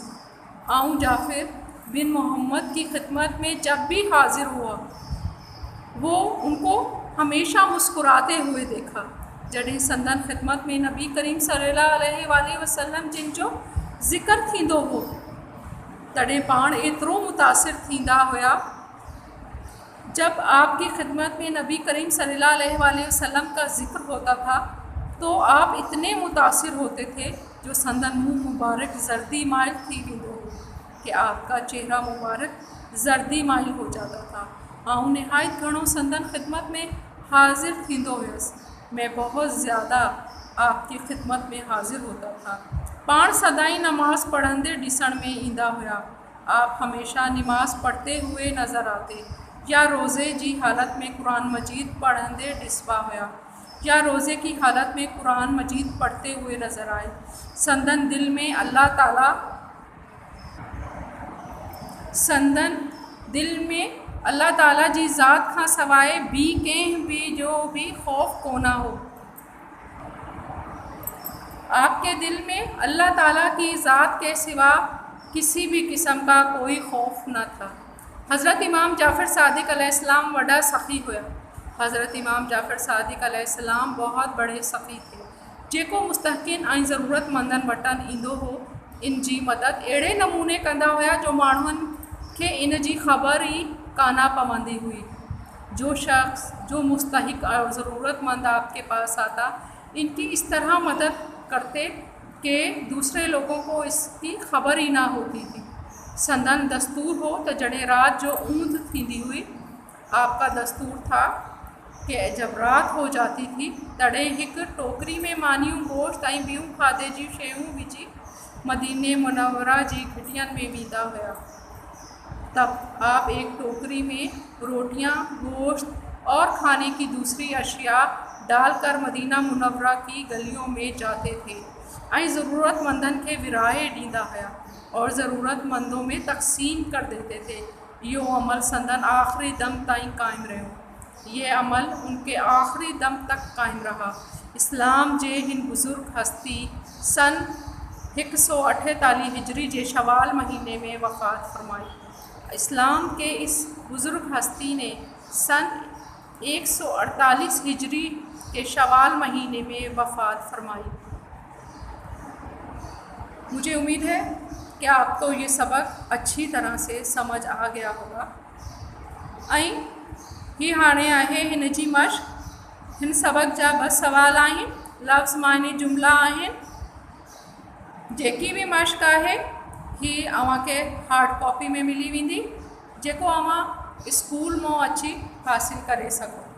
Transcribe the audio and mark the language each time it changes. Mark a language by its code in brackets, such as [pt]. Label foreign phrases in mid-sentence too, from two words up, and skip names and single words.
[ur] آئون جعفر بن محمد کی خدمت میں جب بھی حاضر ہوا، وہ ان کو ہمیشہ مسکراتے ہوئے دیکھا. [sd] जॾहिं संदन ख़िदमत में नबी करीम सल्लल्लाहु अलैहि वसल्लम जिन जो ज़िक्र थींदो हो, तॾहिं पाण एतिरो मुतासिर थींदा हुआ। [ur] جب آپ کی خدمت میں نبی کریم صلی اللہ علیہ وسلم کا ذکر ہوتا تھا تو آپ اتنے متاثر ہوتے تھے [sd] जो संदन मुँह मुबारक जर्दी माइल थी वेंदो हो [ur] کہ آپ کا چہرہ مبارک زردی مائل ہو جاتا تھا. [sd] आउं निहायत घणो संदन खिदमत में हाज़िर थींदो हुयसि। [ur] میں بہت زیادہ آپ کی خدمت میں حاضر ہوتا تھا. [sd] पाण सदाई नमाज़ पढ़ंदे ॾिसण में ईंदा हुआ। [ur] آپ ہمیشہ نماز پڑھتے ہوئے نظر آتے یا روزے کی حالت میں قرآن مجید [sd] पढ़ंदे ॾिसबा हुआ [ur] یا روزے کی حالت میں قرآن مجید پڑھتے ہوئے نظر آئے. [sd] संदन दिल में अल्लाह ताला जी ज़ात खां सवाइ ॿी कंहिं बि जो भी ख़ौफ़ कोना हो। [ur] آپ کے دل میں اللہ تعالیٰ کی ذات کے سوا کسی بھی قسم کا کوئی خوف نہ تھا. [sd] हज़रत इमाम जाफ़र सादिक अलैहिस्सलाम वॾा सख़ी हुआ। [ur] حضرت امام جعفر صادق علیہ السلام بہت بڑے سخی تھے, [sd] जेको मुस्तहक़िन ऐं ज़रूरतमंदनि वटि ईंदो हो। इन जी मदद अहिड़े नमूने कंदा हुआ जो माण्हुनि खे इन जी ख़बर ई काना पवंदी हुई। [ur] جو شخص جو مستحق اور ضرورت مند آپ کے پاس آتا، ان کی اس طرح مدد کرتے کہ دوسرے لوگوں کو اس کی خبر ہی نہ ہوتی تھی. [sd] संदन दस्तूर हो तो जड़े रात जो ऊंद थींदी हुई, [ur] آپ کا دستور تھا کہ جب رات ہو جاتی تھی [sd] तड़े एक टोकरी में मानियूं गोश्त ऐं ॿियूं खाधे जी शयूं विझी मदीने मुनव्वरा जी घिटियन में वेंदा हुआ। [ur] تب آپ ایک ٹوکری میں روٹیاں، گوشت اور کھانے کی دوسری اشیا ڈال کر مدینہ منورہ کی گلیوں میں جاتے تھے [sd] ऐं ज़रूरतमंदन के विराए ॾींदा हुआ [ur] اور ضرورت مندوں میں تقسیم کر دیتے تھے. [sd] यो अमल संदन आख़िरी दम ताईं कायम रहो। [ur] یہ عمل ان کے آخری دم تک قائم رہا. [sd] इस्लाम जे हिन बुज़ुर्ग हस्ती सन 148 हिजरी जे शवाल महीने में वफ़ात फरमाई। [ur] اسلام کے اس بزرگ ہستی نے سن 148 ہجری کے شوال مہینے میں وفات فرمائی. مجھے امید ہے کہ آپ کو یہ سبق اچھی طرح سے سمجھ آ گیا ہوگا. [sd] ऐं ही हाणे आहे हिन जी मश्क। हिन सबक जा 2 सवाल आहिनि, लफ़्ज़ माने जुमला आहिनि। जेकी भी मश्क आहे ही अव्हांखे [en] hard copy [sd] में मिली वेंदी, जेको अव्हां स्कूल मां अची हासिल करे सघो था।